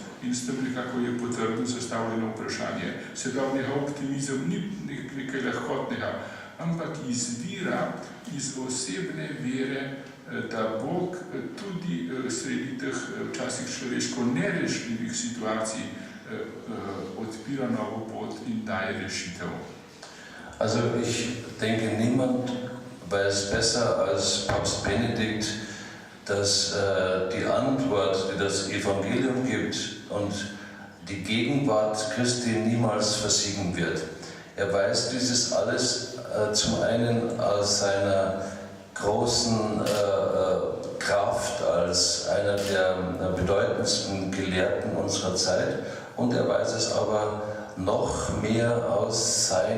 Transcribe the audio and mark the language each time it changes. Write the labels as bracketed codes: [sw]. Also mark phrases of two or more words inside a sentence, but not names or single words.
[sl] In s tem nekako je potrdno zastavljeno vprašanje. Se pravi, njegov optimizem ni nekaj lahkotnega, ampak izvira iz osebne vere, da Bog tudi sredi teh včasih človeško nerešljivih situacij odpira novo pot in daje rešitev. [de] Also ich denke, niemand weiß besser als Papst Benedikt, dass die Antwort, die das Evangelium gibt und die Gegenwart Christi niemals versiegen wird. Er weiß dieses alles zum einen aus seiner großen Kraft als einer der bedeutendsten Gelehrten unserer Zeit und er weiß es aber noch mehr aus